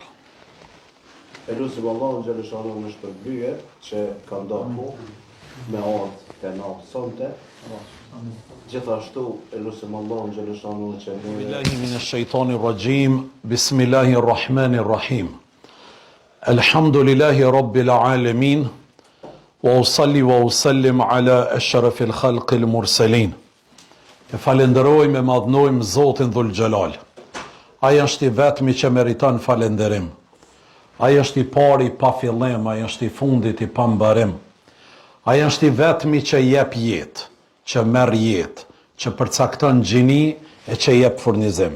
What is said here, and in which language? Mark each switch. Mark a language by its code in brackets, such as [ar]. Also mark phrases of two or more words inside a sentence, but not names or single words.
[sq] E lusim [ar] الله جل شأنه [sq] në shpërblyje që ka ndarë me ardhë të na sonte. Gjithashtu e lusim [ar] الله جل شأنه [sq] që ne [ar] بالله من الشيطان الرجيم. بسم الله الرحمن الرحيم. الحمد لله رب العالمين. وأصلي وأسلم على أشرف الخلق المرسلين. [sq] E falenderojmë e madhnojmë Zotin Dhul Xhelal. Ai është i vetmi që meriton falenderim. Ai është i pari pa fillim, ai është i fundit i pa mbarim. Ai është i vetmi që jep jetë, që merr jetë, që përcakton gjini e që jep furnizim.